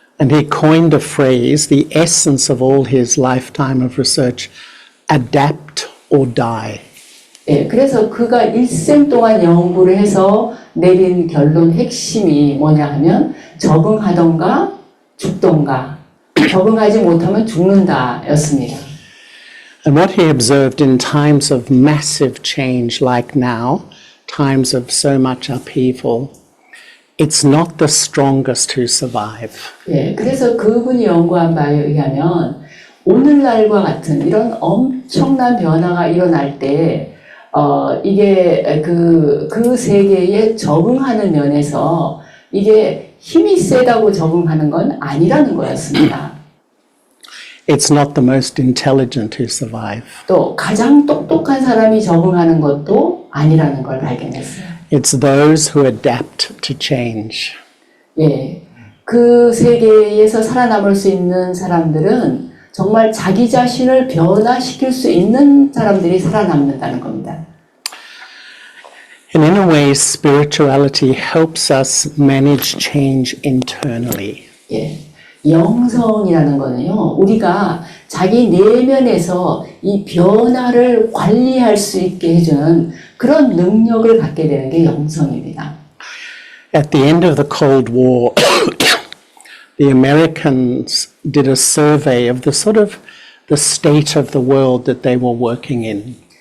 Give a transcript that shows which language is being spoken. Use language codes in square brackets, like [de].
[en] And he coined a phrase, the essence of all his lifetime of research, adapt or die. [ko] 예, 그래서 그가 일생 동안 연구를 해서 내린 결론 핵심이 뭐냐 하면 적응하던가 죽던가 적응하지 못하면 죽는다였습니다. [en] And what he observed in times of massive change like now, times of so much upheaval, it's not the strongest who survive. [ko] 예, 그래서 그분이 연구한 바에 의하면 오늘날과 같은 이런 엄청난 변화가 일어날 때 이게 그 세계에 적응하는 면에서 이게 힘이 세다고 적응하는 건 아니라는 거였습니다. [en] It's not the most intelligent who survive. [ko] 또 가장 똑똑한 사람이 적응하는 것도 아니라는 걸 발견했어요. [en] It's those who adapt to change. [ko] 예, 그 세계에서 살아남을 수 있는 사람들은 정말 자기 자신을 변화시킬 수 있는 사람들이 살아남는다는 겁니다. [en] And in a way, spirituality helps us manage change internally. [ko] 예, 영성이라는 거는요, 우리가 자기 내면에서 이 변화를 관리할 수 있게 해주는 그런 능력을 갖게 되는 게 영성입니다. [en] At the end of the Cold War, the Americans did a survey of the state of the world that they were working in.